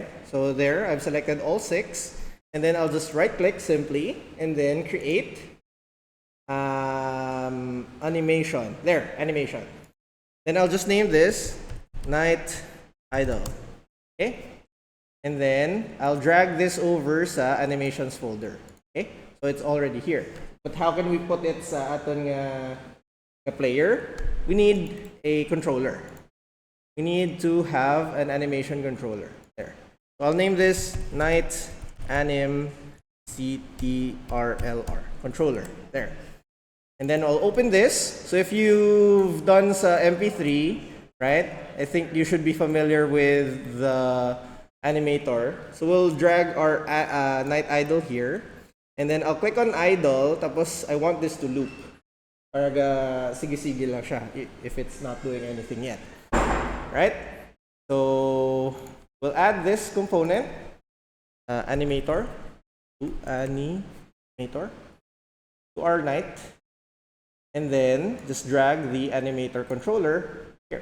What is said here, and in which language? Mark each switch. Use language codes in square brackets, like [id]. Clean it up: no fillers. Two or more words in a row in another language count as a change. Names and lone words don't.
[en] So there, I've selected all 6. And then I'll just right click simply and then create animation. There, animation. Then I'll just name this Night Idol. Okay? And then I'll drag this over sa animations folder. Okay? So it's already here. But how can we put it [hil] sa aton nga [en] player? We need a controller. We need to have an animation controller. There. So I'll name this Night Anim CTRLR controller. There. And then I'll open this. So if you've done sa MP3, right? I think you should be familiar with the animator. So we'll drag our Night Idol here. And then I'll click on idle. Tapos I want this to loop. [hil] Para sige-sige lang siya [en] if it's not doing anything yet. Right? So we'll add this component, animator, to our Night. And then just drag the animator controller here.